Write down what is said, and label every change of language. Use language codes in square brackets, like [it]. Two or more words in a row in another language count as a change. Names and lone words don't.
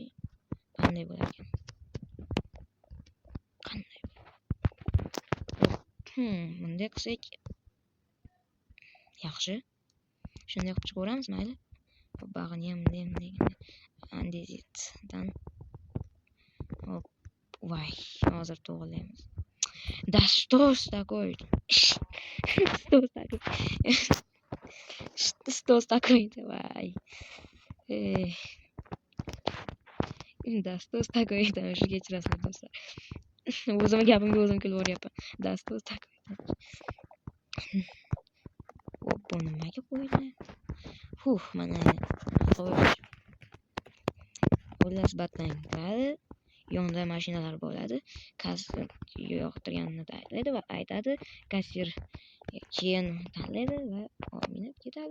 [uz] Qanday bo'lar ekan? Qanday? Bunday qilsak yaxshi. Shunday qilib chiqaveramiz, mayli. Bag'ini ham bunday andezitdan. Hop. Voy, hozir to'g'rilaymiz. [ru] Да что ж такое? Что ж такое-то, voy. Да что ж такое-то, [uz] shu kechirasizlar do'stlar. O'zim gapimga o'zim kulib o'ryapman. [ru] Да что ж такое-то. [uz] Hop, bu nimaga qo'ydi? Mana. Xo'sh. Xullas batlang turadi. yonida mashinalar bo'ladi. Kassir yoqtirganini tanlaydi va aytadi. Kassir keyin tanlaydi va minib ketadi.